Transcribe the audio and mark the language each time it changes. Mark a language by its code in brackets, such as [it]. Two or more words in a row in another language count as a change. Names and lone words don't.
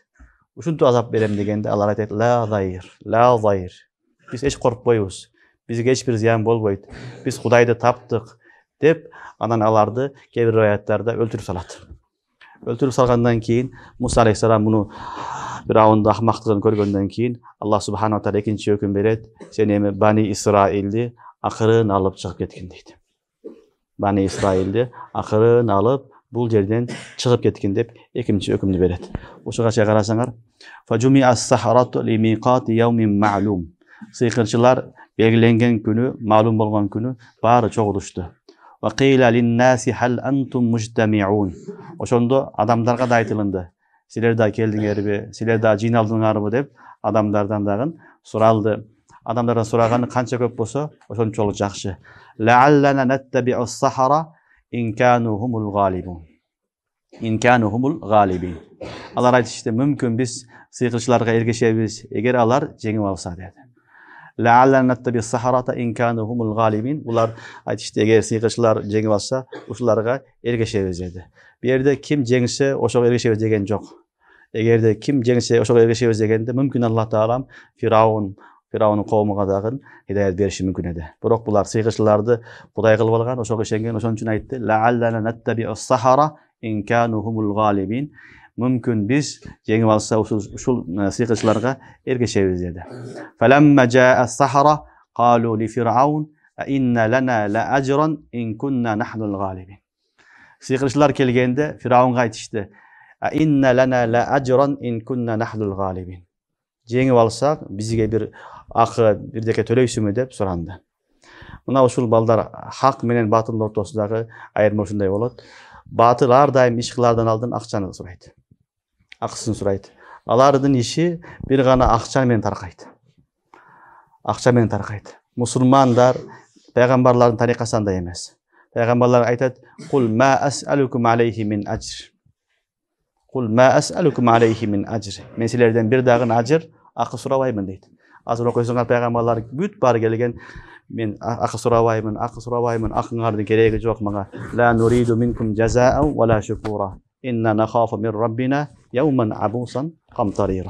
[ky] Ушинтип азап берем дегенде алар айтат: [ar] "لا ضير. [ky] Биз эч коркпойбуз. Бизге эч бир зыян болбойт. Биз Кудайды таптык" деп анан аларды кээ бир аяттарда өлтүрүп салат. Өлтүрүп салгандан кийин Муса алейхиссалам буну Фиравундун акмактыгын көргөндөн кийин Аллах [ar] سبحانه وتعالى [ky] экинчи өкүм берет: "Сен эми Бани Исраилди акырын алып чыгып кеткин" дейт. Бани Исраилди акырын алып бул жерден чыгып кеткин деп экинчи өкүмдү берет. Ошого чейин карасаңар, [ar] "فجمع السحرة لميقات يوم معلوم." [ky] Сыйкырчылар белгиленген күнү, маалум болгон күнү баары чогулушту. [ar] "وقيل للناس هل أنتم مجتمعون." [ky] Ошондо адамдарга да айтылынды: "Силер да келдиңерби? Силер да жыйналдыңарбы?" деп адамдардан дагы суралды. Адамдардан сураганы канча көп болсо, ошончолук жакшы. [ar] "لعلنا نتبع السحرة إن كانوا هم الغالبين." إن كانوا هم الغالبين. [ky] Алар айтышты, мүмкүн биз сыйкырчыларга эргешебиз, эгер алар жеңип алса деди. [ar] "لعلنا نتبع السحرة إن كانوا هم الغالبين." [ky] Булар айтышты, эгер сыйкырчылар жеңип алса, ушуларга эргешебиз деди. Бу жерде ким жеңсе, ошого эргешебиз деген жок. Эгерде ким жеңсе, ошого эргешебиз дегенде мүмкүн Аллах таалам Фиравунун коомуга дагы хидаят бериши мүмкүн эди. Бирок булар сыйкырчыларды Кудай кылып алган, ошого ишенген, ошон үчүн айтты: [ar] "لعلنا نتبع السحرة إن كانوا هم الغالبين." [ky] Мүмкүн биз жеңип алса ушул сыйкырчыларга эргешебиз деди. [ar] "فلما جاء السحرة قالوا لفرعون أئن لنا لأجرا إن كنا نحن الغالبين." [ky] Сыйкырчылар келгенде Фиравунга айтышты: [ar] "أئن لنا لأجرا إن كنا نحن الغالبين." [ky] Жеңип алсак, бизге бир акы, бирдеке төлөйсүңбү деп суранды. Мына ушул балдар хак менен батылдын ортосундагы айырма ушундай болот. Батыл ар дайым иш кылаардан алдын акчаны сурайт. Акысын сурайт. Алардын иши бир гана акча менен таркайт. Акча менен таркайт. Мусулмандар пайгамбарлардын тарикасындай эмес. Пайгамбарлар айтат: [ar] "قل ما أسألكم عليه من أجر." قل ما أسألكم عليه من أجر. [ky] Мен силерден бир дагы ажр, акы сурабаймын дейт. Азыр окуйсуңар пайгамбарлар бүт баары келген: "Мен акы сурабаймын, акыңардын кереги жок мага. [ar] لا نريد منكم جزاء ولا شكورا. إنا نخاف من ربنا يوما عبوسا قمطريرا."